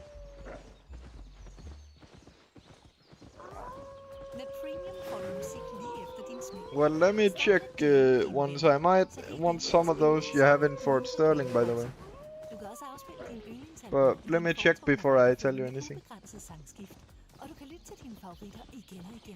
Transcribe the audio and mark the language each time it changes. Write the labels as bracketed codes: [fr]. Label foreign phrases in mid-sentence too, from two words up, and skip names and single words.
[en] Well, let me check once. I might want some of those you have in Fort Sterling, by the way. But let me check before I tell you anything. [da] Og du kan lytte til dine favoritter igen og igen.